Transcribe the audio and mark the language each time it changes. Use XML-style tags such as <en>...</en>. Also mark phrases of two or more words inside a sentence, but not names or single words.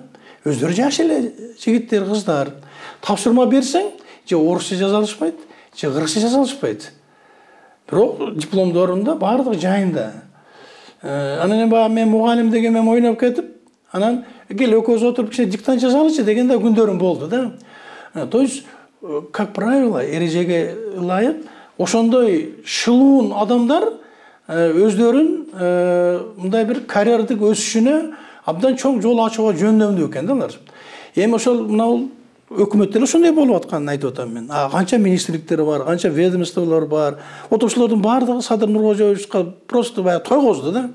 <ky>Өздөрү жаш эле жигиттер, кыздар. Тапшырма берсең, же орусча жаза алышпайт, же кыргызча жаза алышпайт. Бирок дипломдорунда баардыгы жайында. Анан баягы мен мугалим деген мен ойноп кетип, анан кел экөөбүз отуруп кичине диктант жазалычы деген да күндөрүм болду да.</ky> <ru>То есть, как правило,</ru> <ky>эрежеге ылайык ошондой шылуун адамдар өздөрүн мындай бир карьердик өсүшүнө абдан чоң жол ачууга жөндөмдүү экен да алар. Эми ошол мына өкмөттөр ошондой болуп атканын айтып атам мен. Канча министрликтер бар, канча ведомстволор бар. Ошолордун баардыгы Садыр Нуркожоевичке просто баягы тойгозду да.</ky>